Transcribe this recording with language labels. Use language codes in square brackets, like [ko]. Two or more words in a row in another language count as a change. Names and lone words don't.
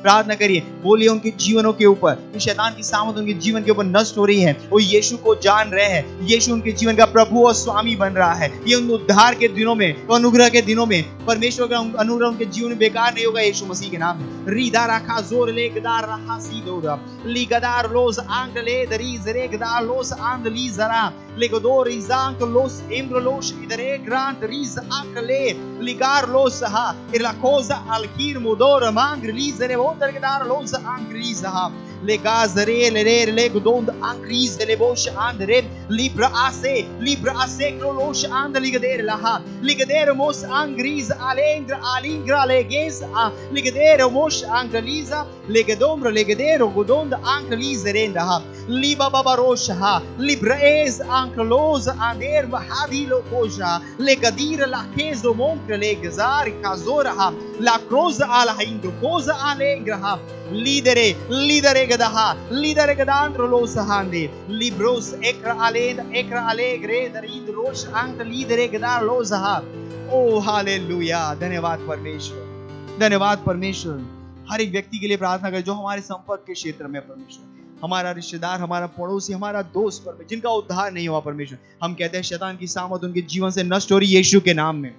[hi] प्रार्थना करिए, बोलिए उनके जीवनों के ऊपर शैतान की सामत उनके जीवन के ऊपर नष्ट हो रही है, वो यीशु को जान रहे हैं, यीशु उनके जीवन का प्रभु और स्वामी बन रहा है। ये उन उद्धार के दिनों में, अनुग्रह के दिनों में परमेश्वर का अनुग्रह उनके जीवन में बेकार नहीं होगा यीशु मसीह के नाम में। रीदा रखा जोर ले गदार रहा सीदोरा ली गदार लोस आंग ले दरी जरे गदार लोस आंग ली जरा ले गदोर इजांग लोस इम्र लोस इधरे ग्रांट रीज आंग ले लिगार लोस हा इला कोजा अलकीर मुदोर मांग ली जरे वो दर गदार लोस आंग रीज हा ले गाजरे ले रे ले गदोंद आंग रीज ले बोश आंग रे लिब्रा आसे क्रोलोश आंग लिगदेर लहा लिगदेर मोस आंग रीज alingra leges ligedere mosh angaliza legedomra legedero godond angalizerenda ha liba babarosha ha libraez ankloz ander bahadilo koja legadira la kezo monkre legazar kazora ha la croza ala hindu cosa alengra ha lidere gadaha lidere gadandro lo sahande libros ekra alegre darid rosh ank lidere gadar lo zaha। ओ हालेलुया, धन्यवाद परमेश्वर, धन्यवाद परमेश्वर। हर एक व्यक्ति के लिए प्रार्थना करें जो हमारे संपर्क के क्षेत्र में परमेश्वर, हमारा रिश्तेदार, हमारा पड़ोसी, हमारा दोस्त परमेश्वर जिनका उद्धार नहीं हुआ परमेश्वर, हम कहते हैं शैतान की सामत उनके जीवन से नष्ट हो रही यीशु के नाम में।